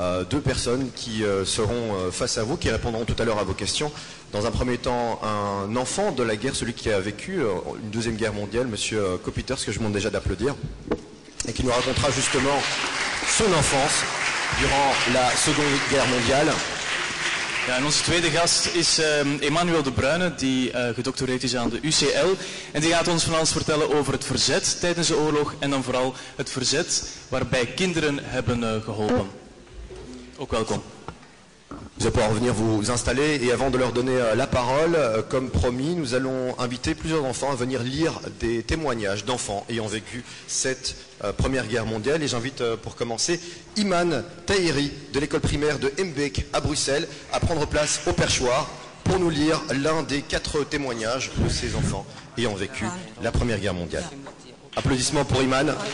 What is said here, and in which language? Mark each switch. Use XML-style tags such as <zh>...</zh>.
<fr>Deux personnes qui seront face à vous, qui répondront tout à l'heure à vos questions. Dans un premier temps, un enfant de la guerre, celui qui a vécu une deuxième guerre mondiale, Monsieur Kopiters, que je demande déjà d'applaudir, et qui nous racontera justement son enfance durant la Seconde Guerre mondiale.</fr> <nl>Ja, en onze tweede gast is Emmanuel de Bruyne, die gedoctoreerd is aan de UCL. En die gaat ons van alles vertellen over het verzet tijdens de oorlog en dan vooral het verzet waarbij kinderen hebben geholpen. Ook welkom.</nl> <fr>Vous allez pouvoir venir vous installer et avant de leur donner la parole, comme promis, nous allons inviter plusieurs enfants à venir lire des témoignages d'enfants ayant vécu cette Première Guerre mondiale. Et j'invite pour commencer Iman Tahiri de l'école primaire de Embeek à Bruxelles à prendre place au perchoir pour nous lire l'un des 4 témoignages de ces enfants ayant vécu la Première Guerre mondiale. Applaudissements pour Iman.</fr>